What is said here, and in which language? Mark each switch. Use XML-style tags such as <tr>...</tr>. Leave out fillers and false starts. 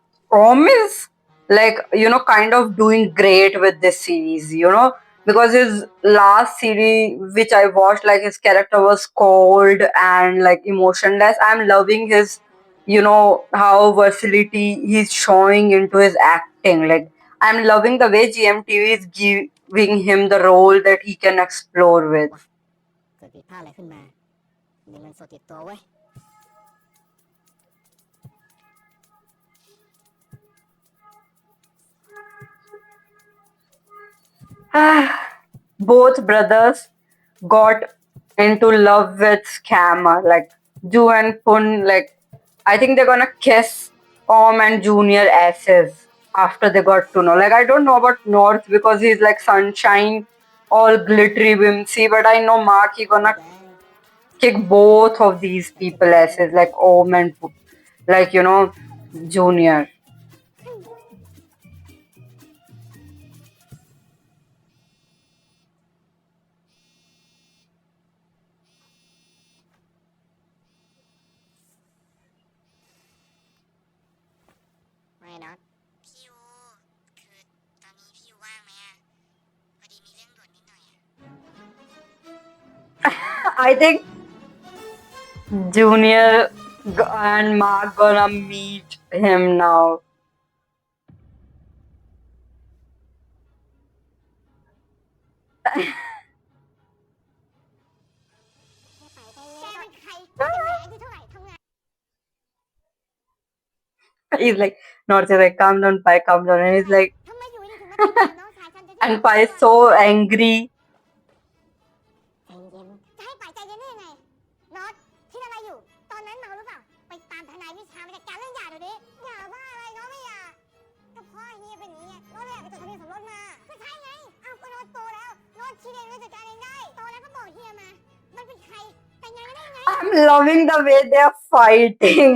<en>Om is like kind of doing great with this series, because his last series which I watched, like his character was cold and like emotionless. I'm loving his how versatility he's showing into his acting. Like I'm loving the way GMTV is giving him the role that he can explore with.</en> <th>เกิดผิดพลาดอะไรขึ้นมา มีเงินสดติดตัวเว้ย</th> <en>Both brothers got into love with Scammer. Like Ju and Pun, like I think they're gonna kiss Om and Junior asses after they got to know. Like I don't know about North because he's like sunshine, all glittery whimsy, but I know Mark he gonna kick both of these people asses, like Om and like Junior.</en> <th>ไม่น็อตพี่ยูคือตอนนี้พี่ยูว่างไหมอะพอดีมีเรื่องด่วนนิดหน่อยอะ</th> <en>I think Junior and Mark gonna meet him now.</en> <th>แกเป็นใครเป็นแหวนอายุเท่าไหร่ทำงาน</th> <en>He's like, North is like, calm down, Pai, calm down. And he's like,</en> <th>ทำไมอยู่ดีถึงมาติดตามน้องชายฉันจะ</th> <en>and Pai is so angry.</en> <th>ใจเย็นจะให้ป่ายใจเย็นได้ยังไงน็อตคิดอะไรอยู่ ตอนนั้นเมาหรือเปล่า ไปตามทนายวิชามาจัดการเรื่องหย่าเดี๋ยวนี้หย่าว่าอะไรน้องไม่หย่าก็พ่อเฮียเป็นอย่างนี้น้องเลยอยากไปจดทะเบียนสมรสมาก็ใช่ไงเอาก็น้องโตแล้วน้องคิดเองแล้วจัดการเองได้โตแล้วก็บอกเฮียมา มันเป็นใครแต่งงานกันได้ยังไง</th> <en>I'm loving the way they're fighting.</en>